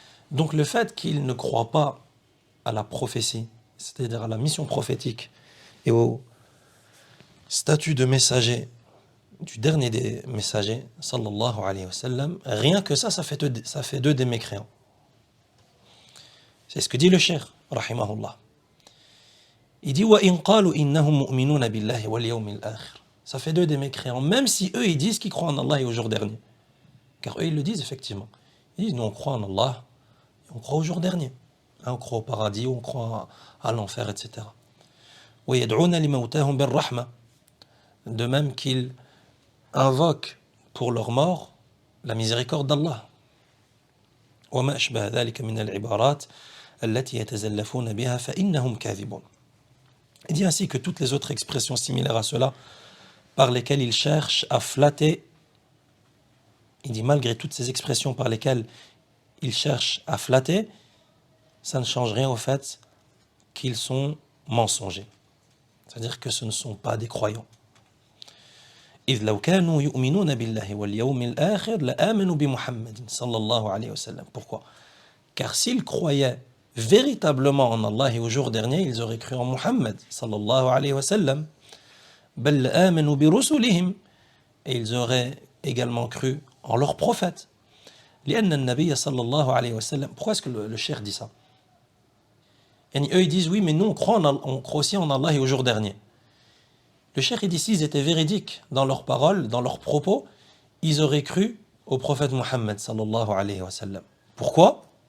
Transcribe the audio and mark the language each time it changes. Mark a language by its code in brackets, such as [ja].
[fr] Donc le fait qu'ils ne croient pas à la prophétie, c'est-à-dire à la mission prophétique et au statut de messager du dernier des messagers, sallallahu alayhi wa sallam, rien que ça fait d'eux des mécréants. C'est ce que dit le cheikh, rahimahullah. Il dit [ar] وَإِنْ قَالُوا إِنَّهُمْ مُؤْمِنُونَ بِاللَّهِ وَالْيَوْمِ الْآخِرِ. [fr] Ça fait d'eux des mécréants, même si eux ils disent qu'ils croient en Allah et au jour dernier. Car eux ils le disent effectivement. Ils disent nous on croit en Allah et on croit au jour dernier. On croit au paradis, on croit à l'enfer, etc. [ar] وَيَدْعُونَ لِمَوْتَاهُمْ بِالرَّحْمَةِ. [fr] De même qu'ils invoquent pour leur mort la miséricorde d'Allah. [ar] وَمَا أَشْبَهَ ذَلِكَ مِنَ الْعِبَارَاتِ الَّتِي يَتَزَلَّفُونَ بِهَا فَإِنَّهُمْ كَاذِبُونَ. [fr] Il dit ainsi que toutes les autres expressions similaires à cela, par lesquelles ils cherchent à flatter, il dit malgré toutes ces expressions par lesquelles ils cherchent à flatter, ça ne change rien au fait qu'ils sont mensongers. C'est-à-dire que ce ne sont pas des croyants. [ar] إذ لو كانوا يؤمنون بالله واليوم الآخر لآمنوا بمحمد صلى الله عليه وسلم. [fr] Pourquoi? Car s'ils croyaient véritablement en Allah et au jour dernier, ils auraient cru en Muhammad sallallahu alayhi wa sallam. [ar] بل آمنوا برسلهم. [fr] Et ils auraient également cru en leurs prophètes. [ar] لأن النبي صلى الله عليه وسلم. [fr] Pourquoi est-ce que le cheikh dit ça? Et eux ils disent oui mais nous on croit aussi en Allah et au jour dernier. Le cheikh il dit s'ils étaient véridiques dans leurs paroles, dans leurs propos, ils auraient cru au prophète Muhammad sallallahu alayhi wa sallam. Pourquoi?